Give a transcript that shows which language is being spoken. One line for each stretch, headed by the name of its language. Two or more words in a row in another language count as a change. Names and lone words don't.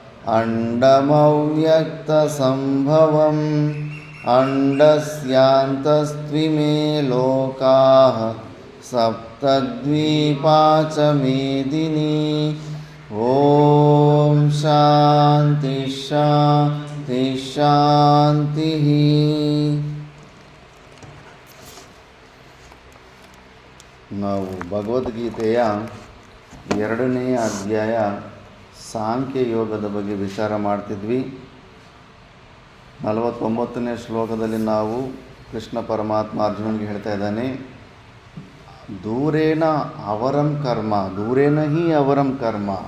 Sanskrit: अण्डमव्यक्तसम्भवम् अण्डस्यान्तस्त्विमे लोकाः सप्तद्वीपा च मेदिनी ॐ शान्ति शान्ति शान्तिः
Kannada: ನಾವು ಭಗವದ್ಗೀತೆಯ 2ನೇ ಅಧ್ಯಾಯ ಸಾಂಖ್ಯ ಯೋಗದ ಬಗ್ಗೆ ವಿಚಾರ ಮಾಡ್ತಿದ್ವಿ. 49ನೇ ಶ್ಲೋಕದಲ್ಲಿ ನಾವು ಕೃಷ್ಣ ಪರಮಾತ್ಮ ಅರ್ಜುನನಿಗೆ ಹೇಳ್ತಾ ಇದ್ದಾನೆ,
Sanskrit: ದೂರೇನ ಅವರಂ ಕರ್ಮ ದೂರೇನ ಹಿ ಅವರಂ ಕರ್ಮ,